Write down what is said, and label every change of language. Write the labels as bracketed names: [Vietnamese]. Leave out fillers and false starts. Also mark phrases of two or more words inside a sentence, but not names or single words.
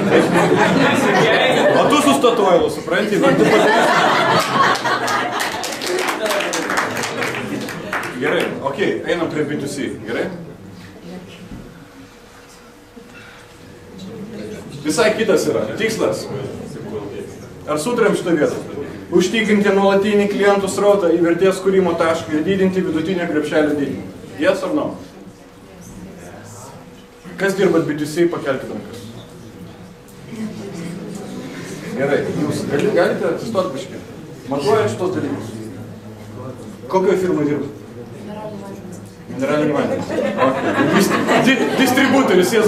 [Lithuanian] O tu su Statoilu, supranti? Gerai, okei, einam prie B2C, gerai? Visai kitas yra, tikslas. Ar sutarėm šitą vietą? Užtikrinti nuolatinį klientų srautą į vertės kūrimo tašką ir didinti vidutinio krepšelio dydį. [English] Yes or no? [Lithuanian] Kas dirbat B2C, pakelkite rankas. Gerai, jūs galite atsistoti biškį. Matuojat šitos dalykus. Kokioje firmoje dirbat? Mineralinį vandenį. Distributorius, jas